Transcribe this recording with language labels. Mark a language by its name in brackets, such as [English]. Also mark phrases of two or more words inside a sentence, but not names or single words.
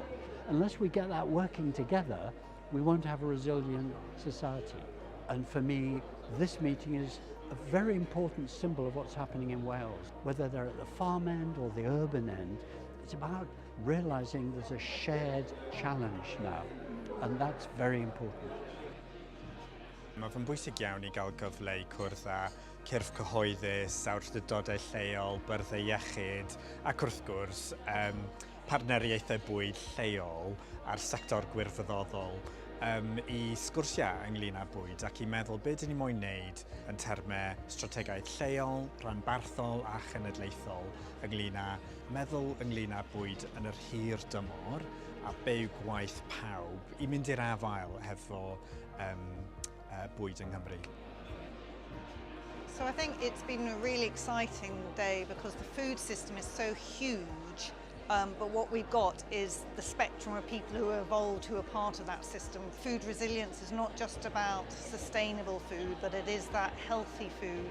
[English] Unless we get that working together, we won't have a resilient society. And for me, this meeting is a very important symbol of what's happening in Wales. Whether they're at the farm end or the urban end, it's about realising there's a shared challenge now, and that's very important. [Welsh] Mae fe'n bwysig iawn I gael gyfle I cwrdd â cyrff cyhoeddus, awdurdodau lleol, byrdde iechyd, ac wrth gwrs partneriaethau bwyd lleol a'r sector gwirfoddol I sgwrsiau ynglyn â bwyd ac I meddwl beth dyn ni moyn wneud yn termau strategaeth lleol, rhanbarthol a chenedlaethol ynglyn â meddwl ynglyn â bwyd yn yr hir dymor a byw gwaith pawb I mynd i'r afael hefo bwyd yng Nghymru. [English] So I think it's been a really exciting day because the food system is so huge, but what we've got is the spectrum of people who are involved, who are part of that system. Food resilience is not just about sustainable food, but it is that healthy food.